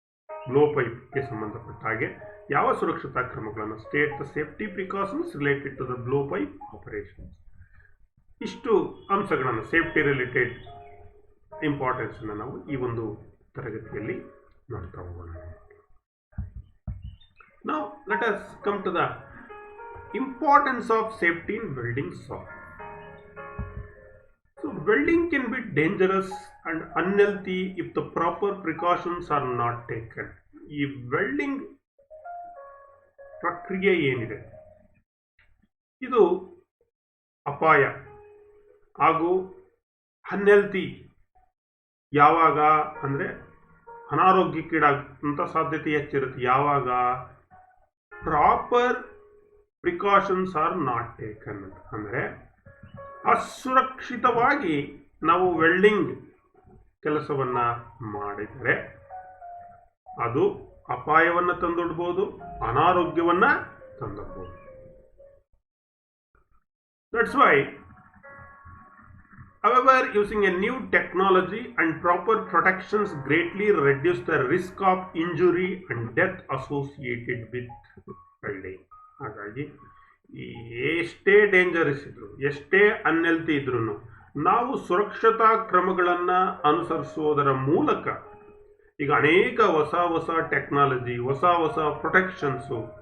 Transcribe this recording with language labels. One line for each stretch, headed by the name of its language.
Kannada: Blow ಪೈಪ್ಗೆ ಸಂಬಂಧಪಟ್ಟ ಹಾಗೆ ಯಾವ ಸುರಕ್ಷತಾ ಕ್ರಮಗಳನ್ನು,
English: State the safety precautions related to the blow pipe operations.
Kannada: ಇಷ್ಟು ಅಂಶಗಳನ್ನು, ಸೇಫ್ಟಿ ರಿಲೇಟೆಡ್ ಇಂಪಾರ್ಟೆನ್ಸ್ ಅನ್ನು ನಾವು ಈ ಒಂದು ತರಗತಿಯಲ್ಲಿ ನೋಡ್ತಾ ಹೋಗೋಣ.
English: Now let us come to the importance of safety in welding shop. So welding can be dangerous and unhealthy if the proper precautions are not taken.
Kannada: ಈ ವೆಲ್ಡಿಂಗ್ ಪ್ರಕ್ರಿಯೆ ಏನಿದೆ ಇದು ಅಪಾಯ ಹಾಗೂ ಅನ್ಹೆಲ್ತಿ ಯಾವಾಗ ಅಂದರೆ ಅನಾರೋಗ್ಯಕ್ಕೀಡಾಗುವಂಥ ಸಾಧ್ಯತೆ ಹೆಚ್ಚಿರುತ್ತೆ ಯಾವಾಗ
English: Proper precautions are not taken.
Kannada: ಅಂದರೆ ಅಸುರಕ್ಷಿತವಾಗಿ ನಾವು ವೆಲ್ಡಿಂಗ್ ಕೆಲಸವನ್ನು ಮಾಡಿದರೆ ಅದು ಅಪಾಯವನ್ನು ತಂದೊಡ್ಬೋದು, ಅನಾರೋಗ್ಯವನ್ನು ತಂದೊಡ್ಬೋದು.
English: That's why however using a new technology and proper protections greatly reduce the risk of injury and death associated with welding.
Kannada: ಹಾಗಾಗಿ ಎಷ್ಟೇ ಡೇಂಜರಸ್ ಇದ್ರು, ಎಷ್ಟೇ ಅನ್ಹೆಲ್ತಿ ಇದ್ರೂ ನಾವು ಸುರಕ್ಷತಾ ಕ್ರಮಗಳನ್ನು ಅನುಸರಿಸುವುದರ ಮೂಲಕ ಈಗ ಅನೇಕ ಹೊಸ ಟೆಕ್ನಾಲಜಿ, ಹೊಸ ಪ್ರೊಟೆಕ್ಷನ್ಸು